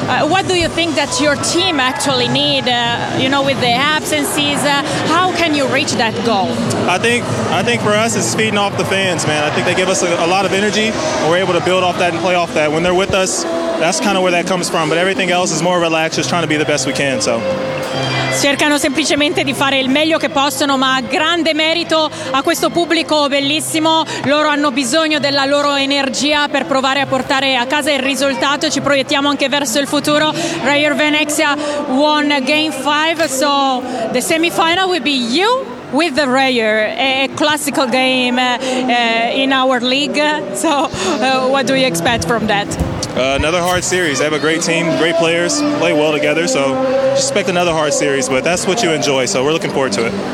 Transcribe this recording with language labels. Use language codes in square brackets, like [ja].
[en] What do you think that your team actually need, you know, with the absences? How can you reach that goal? I think for us it's feeding off the fans, man. I think they give us a lot of energy, and we're able to build off that and play off that. When they're with us, that's kind of where that comes from. But everything else is more relaxed, just trying to be the best we can, so. [it] Cercano semplicemente di fare il meglio che possono, ma grande merito a questo pubblico bellissimo. Loro hanno bisogno della loro energia per provare a portare a casa il risultato. Ci proiettiamo anche verso il futuro. [en] Rayer Venezia won game 5, so the semifinal will be you with the Rayer, a classical game in our league. So what do you expect from that? Another hard series. They have a great team, great players, play well together. So just expect another hard series, but that's what you enjoy. So we're looking forward to it.